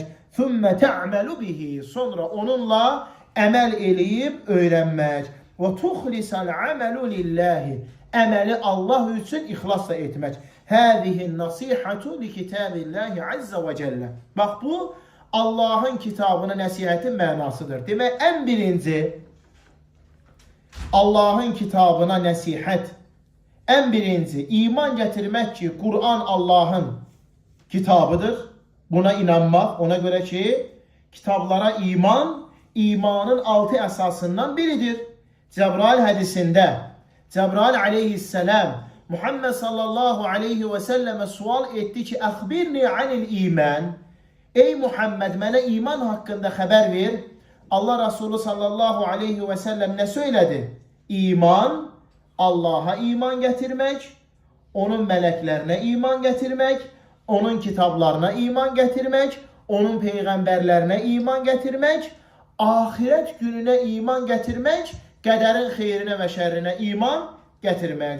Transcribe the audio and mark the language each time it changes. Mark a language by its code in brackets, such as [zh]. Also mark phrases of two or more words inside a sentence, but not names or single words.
[ar] Thumma ta'malu bihi, [az] sonra onunla əməl eləyib öyrənmək. Və [ar] tuxlisal amalu lillahi, [az] əməli Allah üçün ixlasla etmək. [ar] Həzihin nasihatu li kitabillahi azza və cəllə. [az] Bax, bu Allah'ın kitabına nəsihətin mənasıdır. Demək, en birinci Allah'ın kitabına nəsihət, en birinci iman gətirmək ki, Kur'an Allah'ın kitabıdır. Buna inanmaq, ona göre ki, kitablara iman, imanın 6 əsasından biridir. Cebrail hədisində, Cebrail aleyhisselam Muhammed [ar] sallallahu aleyhi ve selleme [az] sual etdi ki, [ar] əxbirni anil iman. [az] Ey Muhammed, mənə iman haqqında xəbər ver. Allah Resulü [ar] sallallahu aleyhi ve sellem [az] nə söylədi? İman, Allah'a iman gətirmək, onun mələklərinə iman gətirmək, onun kitablarına iman gətirmək, onun peyğəmbərlərinə iman gətirmək, ahirət gününə iman gətirmək, qədərin xeyrinə və şərrinə iman gətirmək.